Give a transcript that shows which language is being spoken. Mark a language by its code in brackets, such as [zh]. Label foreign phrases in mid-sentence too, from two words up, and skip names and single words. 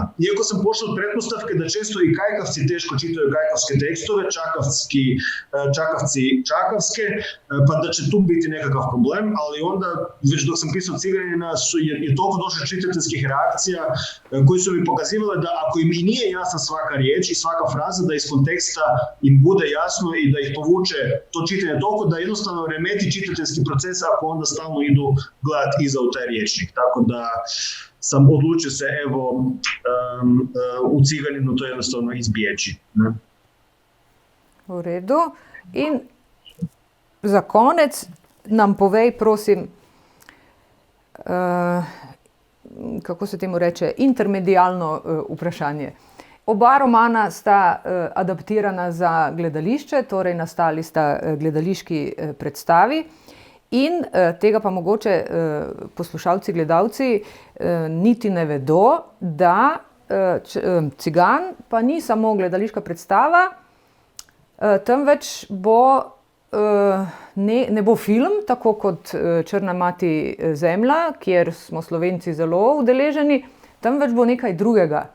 [hr] Iako sam pošao od pretpostavke da često i kajkavci teško čitaju kajkavske tekstove, čakavci čakavske, pa da će tu biti nekakav problem, ali onda već dok sam pisao Ciganina je toliko došlo čitateljskih reakcija koji su mi pokazivale da ako im i nije jasna svaka riječ i svaka fraza, da iz konteksta im bude jasno i da ih povuče to čitanje toliko da jednostavno remeti čitateljski proces ako onda stalno idu gledati iza u taj riječnik. Tako da sam odlučio se u Ciganinu to jednostavno izbjeći. Ne? [sl] V redu. In za konec nam povej, prosim, kako se temu reče, intermedialno vprašanje. Oba romana sta adaptirana za gledališče, torej nastali sta gledališki predstavi in tega pa mogoče poslušalci, gledalci niti ne vedo, da Cigan pa ni samo gledališka predstava, temveč ne bo film, tako kot Črna mati zemlja, kjer smo Slovenci zelo udeleženi, temveč bo nekaj drugega.